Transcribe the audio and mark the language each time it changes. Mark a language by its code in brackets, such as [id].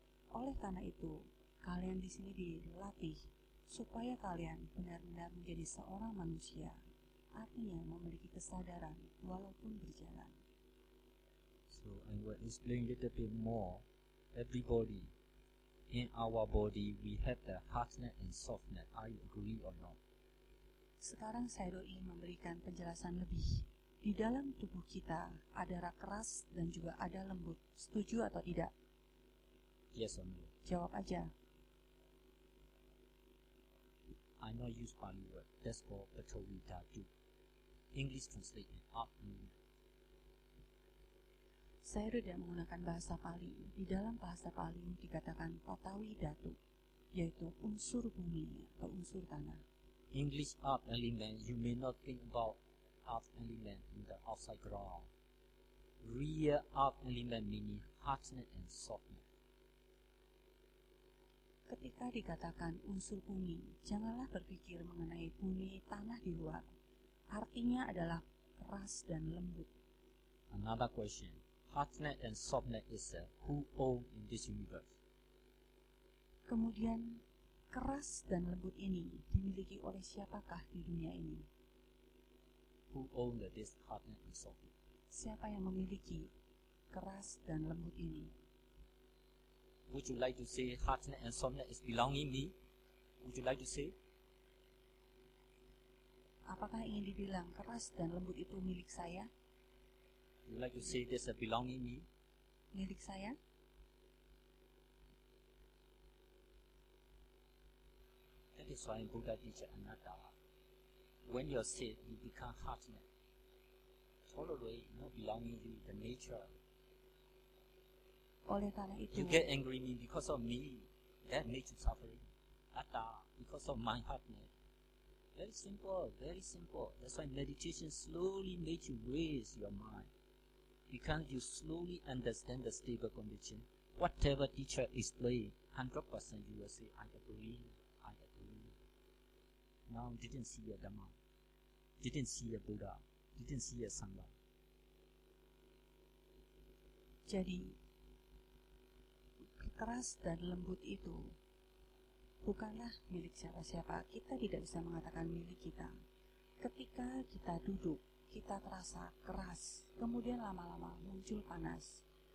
[id] Oleh karena itu, kalian di sini dilatih supaya kalian benar-benar menjadi seorang manusia. artinya memiliki kesadaran walaupun berjalan. [en] So I will explain a little bit more. Everybody, in our body, we have the hardness and softness. Are you agree or not? [id] Sekarang saya ingin memberikan penjelasan lebih. Di dalam tubuh kita ada keras dan juga ada lembut. Setuju atau tidak? [en] Yes or no? [id] Jawab aja. [en] I not use Pali word. That's called Patawi Dhatu. English translate up and [id] Saya tidak menggunakan bahasa Pali. Di dalam bahasa Pali dikatakan Patawi Dhatu, yaitu unsur bumi atau unsur tanah. [en] English earth element, you may not think about earth element in the outside ground. Real earth element meaning hardness and softness. [id] Ketika dikatakan unsur bumi, janganlah berpikir mengenai bumi tanah di luar. Artinya adalah keras dan lembut. [en] Another question. Hardness and softness is who own in this universe? [id] Kemudian, keras dan lembut ini dimiliki oleh siapakah di dunia ini? [en] Who own this hardness and softness? [id] Siapa yang memiliki keras dan lembut ini? [en] Would you like to say hardness and softness is belonging me? Would you like to say? [id] Apakah ingin dibilang keras dan lembut itu milik saya? [en] Would you like to say this belonging me? [id] Milik saya? [en] That is why Buddha teaches anatta. When you're sick, you become hardness. Totally not belonging to the nature. [id] Oleh karena itu, [en] You get angry me because of me. That makes you suffering. Atta, because of my hardness. Very simple, very simple. That's why meditation slowly makes you raise your mind. Because you slowly understand the stable condition. Whatever teacher explain, 100% you will say, I agree, I agree. Now didn't see a Dhamma, didn't see a Buddha, didn't see a Sangha. [id] jadi keras dan lembut itu bukanlah milik siapa-siapa. Kita tidak bisa mengatakan milik kita. Ketika kita duduk, kita terasa keras, kemudian lama-lama muncul panas.